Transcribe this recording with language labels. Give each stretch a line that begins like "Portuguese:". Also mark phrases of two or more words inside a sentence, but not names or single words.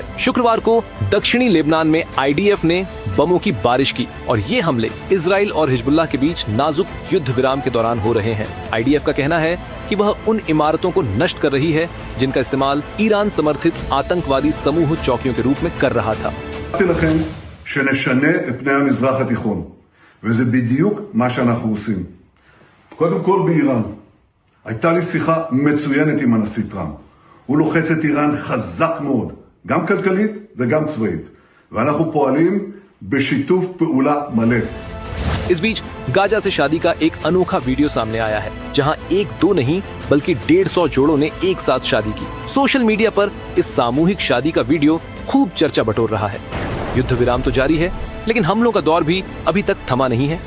Hindi: शुक्रवार को दक्षिणी लेबनान में आईडीएफ ने बमों की बारिश की और ये हमले इजराइल और हिजबुल्लाह के बीच नाजुक युद्ध विराम के दौरान हो रहे हैं। आईडीएफ का कहना है कि वह उन इमारतों को नष्ट कर रही है जिनका इस्तेमाल ईरान समर्थित आतंकवादी समूह चौकियों के रूप में कर रहा था।
Hebrew: שנשנה את פני המזרח התיכון, וזה בדיוק מה שאנחנו עושים. קודם כל באיראן. הייתה לי שיחה מצוינת עם הנשיא טראמפ. הוא לוחץ את איראן חזק מאוד, גם כלכלית וגם צבאית. ואנחנו פועלים בשיתוף פעולה מלא.
Hindi: इस बीच गाजा से शादी का एक अनोखा वीडियो सामने आया है, जहां एक दो नहीं बल्कि 150 जोड़ों ने एक साथ शादी की।
English: social media
Hindi: पर इस सामूहिक शादी का वीडियो खूब चर्चा बटोर रहा है। युद्ध विराम तो जारी है, लेकिन हमलों का दौर भी अभी तक थमा नहीं है।